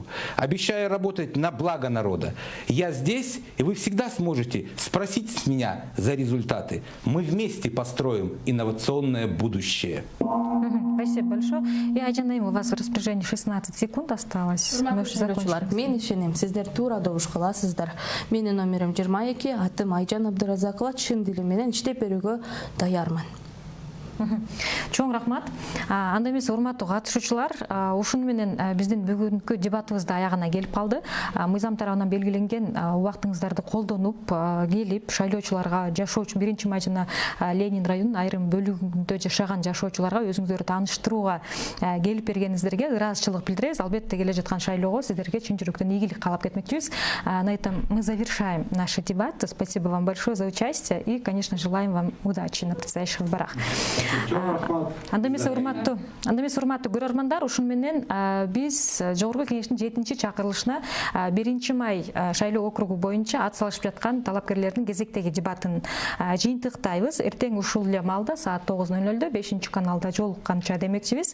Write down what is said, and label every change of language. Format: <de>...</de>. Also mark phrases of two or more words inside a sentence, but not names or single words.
<ru>Обещаю работать на благо народа. Я здесь, и вы всегда сможете спросить с меня за результаты. Мы вместе построим инновационное будущее. Спасибо большое. И Айжан, у вас в распоряжении 16 секунд осталось. Мы уже закончили.</ru> <ky>Мен ишенем, сиздер туура добуш кыласыздар. Менин номерим 22, атым Айжан Абдыразакова, чын дилим менен иштеп берүүгө даярмын. Чоң рахмат. Анда эмес урматтуу катышуучулар, ушуну менен биздин бүгүнкү дебатыбыз да аягына келип калды. Мыйзам тарабынан белгиленген убактыңыздарды колдонуп келип шайлоочуларга, жашоочу 1 жана Ленин районунун айрым бөлүгүндө жашаган жашоочуларга өзүңүздөрдү тааныштырууга келип бергениңиздерге ыраазычылык билдиребиз. Албетте келе жаткан шайлоого сиздерге чын жүрөктөн ийгилик каалап кетмекчибиз.</ky> <ru>На этом мы завершаем наши дебаты. Спасибо вам большое за участие и, конечно, желаем вам удачи на предстоящих выборах.</ru> <ky>Анда эмес урматтуу көрөрмандар, ушун менен биз Жогорку Кеңештин 7-чи чакырылышына 1 май шайлоо округу боюнча ат салышып жаткан талапкерлердин кезектеги дебатын жыйынтыктайбыз. Эртең ушул эле маалда саат 9:00 5 каналда жолукканча демекчибиз.</ky>